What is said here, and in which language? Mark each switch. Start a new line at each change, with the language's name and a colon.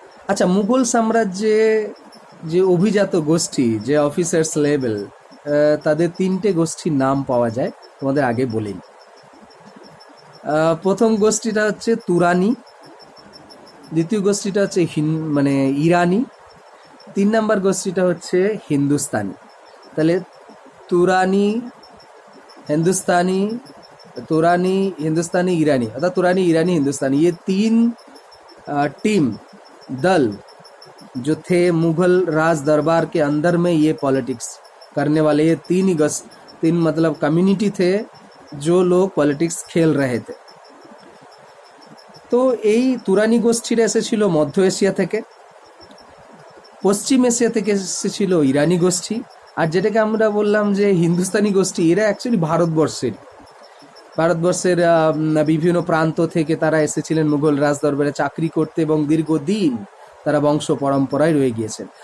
Bangla: আচ্ছা, মুঘল সাম্রাজ্যে যে অভিজাত গোষ্ঠী, যে অফিসার্স লেভেল, তাদের 3টে গোষ্ঠীর নাম পাওয়া যায়, তোমাদের আগে বলিনি। প্রথম গোষ্ঠীটা হচ্ছে তুরানি, দ্বিতীয় গোষ্ঠীটা হচ্ছে ইরানি, 3 নম্বর গোষ্ঠীটা হচ্ছে হিন্দুস্তানি।
Hindi: তাহলে তুরানি, हिंदुस्तानी, ईरानी, अर्थात तुरानी, ईरानी, हिंदुस्तानी, ये 3 टीम दल जो थे मुगल राज दरबार के अंदर में ये पॉलिटिक्स करने वाले, ये 3 मतलब कम्युनिटी थे जो लोग पॉलिटिक्स खेल रहे थे।
Bangla: তো এই তুরানি গোষ্ঠীরা এসেছিল মধ্য এশিয়া থেকে, পশ্চিম এশিয়া থেকে এসেছিল ইরানি গোষ্ঠী, আর যেটাকে আমরা বললাম যে হিন্দুস্তানি গোষ্ঠী, এরা অ্যাকচুয়ালি ভারতবর্ষের বিভিন্ন প্রান্ত থেকে তারা এসেছিলেন মুঘল রাজদরবারে চাকরি করতে এবং দীর্ঘদিন তারা বংশ পরম্পরায় রয়ে গিয়েছেন।